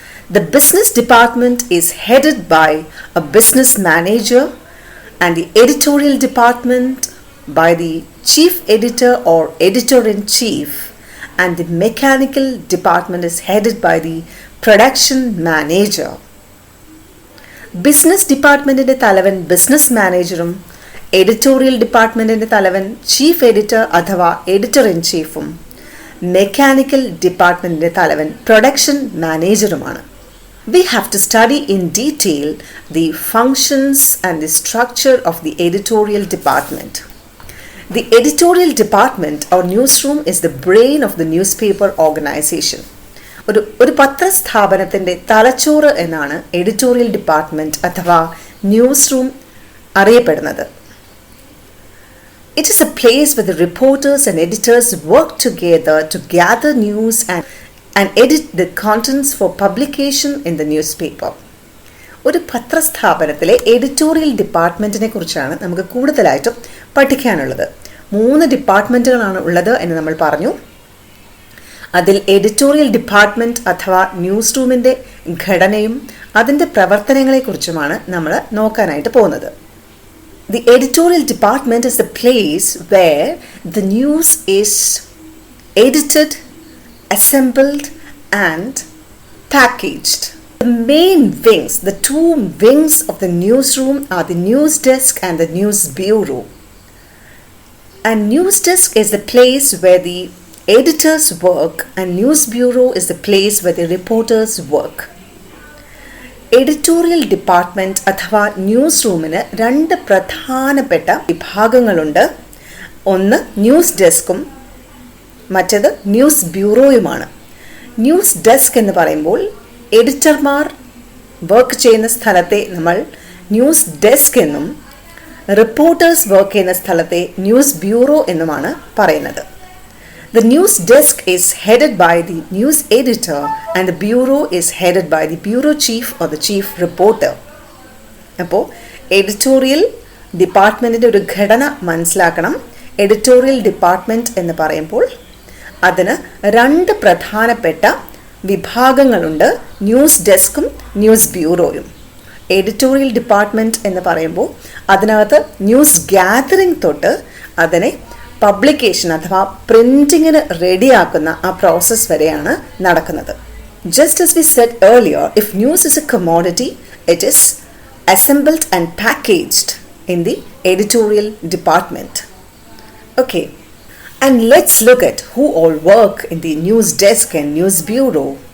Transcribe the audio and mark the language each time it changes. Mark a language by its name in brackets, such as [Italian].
[English] The business department is headed by a business manager, and the editorial department by the chief editor or editor-in-chief, and the mechanical department is headed by the production manager. [Malayalam] Business ഡിപ്പാർട്ട്മെൻറ്റിൻ്റെ തലവൻ business മാനേജറും editorial ഡിപ്പാർട്ട്മെൻറ്റിൻ്റെ തലവൻ chief editor അഥവാ editor in ചീഫും mechanical ഡിപ്പാർട്ട്മെൻറ്റിൻ്റെ തലവൻ production മാനേജറുമാണ്. [English] We have to study in detail the functions and the structure of the editorial department. The editorial department or newsroom is the brain of the newspaper organization. [Malayalam] ഒരു പത്രസ്ഥാപനത്തിൻ്റെ തലച്ചോറ് എന്നാണ് editorial department അഥവാ news room അറിയപ്പെടുന്നത്. [English] It is a place with reporters and editors work together to gather news and edit the contents for publication in the news paper. [Malayalam] ഒരു പത്രസ്ഥാപനത്തിലെ editorial ഡിപ്പാർട്ട്മെൻറ്റിനെ കുറിച്ചാണ് നമുക്ക് കൂടുതലായിട്ടും പഠിക്കാനുള്ളത്. 3 ഡിപ്പാർട്ട്മെൻറ്റുകളാണ് ഉള്ളത് എന്ന് നമ്മൾ പറഞ്ഞു. അതിൽ എഡിറ്റോറിയൽ ഡിപ്പാർട്ട്മെൻറ്റ് അഥവാ ന്യൂസ് റൂമിൻ്റെ ഘടനയും അതിൻ്റെ പ്രവർത്തനങ്ങളെക്കുറിച്ചുമാണ് നമ്മൾ നോക്കാനായിട്ട് പോകുന്നത്. [English] The editorial department is the place where the news is edited, assembled and packaged. The main wings, the 2 wings of the newsroom are the news desk and the news bureau. And news desk is the place where the editors work, and news bureau is the place where the reporters work. [Malayalam] Editorial department അഥവാ news റൂമിന് 2 പ്രധാനപ്പെട്ട വിഭാഗങ്ങളുണ്ട്. ഒന്ന് news ഡെസ്കും മറ്റേത് news ബ്യൂറോയുമാണ്. News desk എന്ന് പറയുമ്പോൾ എഡിറ്റർമാർ work ചെയ്യുന്ന സ്ഥലത്തെ നമ്മൾ ന്യൂസ് ഡെസ്ക് എന്നും റിപ്പോർട്ടേഴ്സ് വർക്ക് ചെയ്യുന്ന സ്ഥലത്തെ ന്യൂസ് ബ്യൂറോ എന്നുമാണ് പറയുന്നത്. [English] The news desk is headed by the news editor, and the bureau is headed by the bureau chief or the chief reporter. [Malayalam] അപ്പോൾ എഡിറ്റോറിയൽ ഡിപ്പാർട്ട്മെൻറ്റിൻ്റെ ഒരു ഘടന മനസ്സിലാക്കണം. എഡിറ്റോറിയൽ ഡിപ്പാർട്ട്മെൻറ്റ് എന്ന് പറയുമ്പോൾ അതിന് 2 പ്രധാനപ്പെട്ട വിഭാഗങ്ങളുണ്ട്, ന്യൂസ് ഡെസ്കും ന്യൂസ് ബ്യൂറോയും. എഡിറ്റോറിയൽ ഡിപ്പാർട്ട്മെൻറ്റ് എന്ന് പറയുമ്പോൾ അതിനകത്ത് ന്യൂസ് ഗ്യാതറിംഗ് തൊട്ട് അതിനെ പബ്ലിക്കേഷൻ അഥവാ പ്രിൻറ്റിങ്ങിന് റെഡിയാക്കുന്ന ആ പ്രോസസ്സ് വരെയാണ് നടക്കുന്നത്. [English] Just as we said earlier, if news is a commodity, it is assembled and packaged in the editorial department. Okay, and let's look at who all work in the news desk and news bureau.